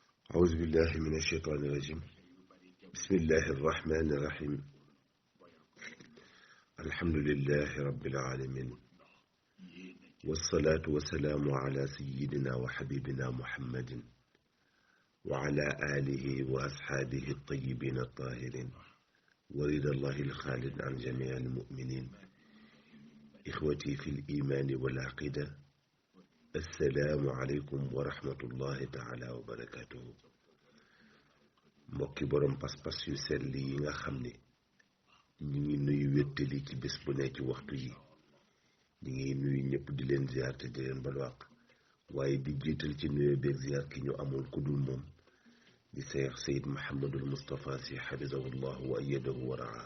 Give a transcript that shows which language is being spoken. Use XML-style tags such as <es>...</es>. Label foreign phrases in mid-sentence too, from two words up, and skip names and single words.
<ar>أعوذ بالله من الشيطان الرجيم بسم الله الرحمن الرحيم الحمد لله رب العالمين والصلاة والسلام على سيدنا وحبيبنا محمد وعلى آله وأصحابه الطيبين الطاهرين ورضا الله الخالد عن جميع المؤمنين. إخوتي في الإيمان والعقيدة، السلام عليكم ورحمة الله تعالى وبركاته.</ar> <wo>mbokki borom pas-pas yu sell yi nga xam ne ñu ngi nuyu wéttali ci bés bu ne ci waxtu yi, ñu ngi nuyu ñëpp di leen ziar te di leen balwaq, waaye di jiital ci nuyu beeg ziar ki ñu amul ku dul moom di Seex Seyd Muhammadul Mustafa si</wo> <ar>حفظه الله وأيده ورعاه.</ar>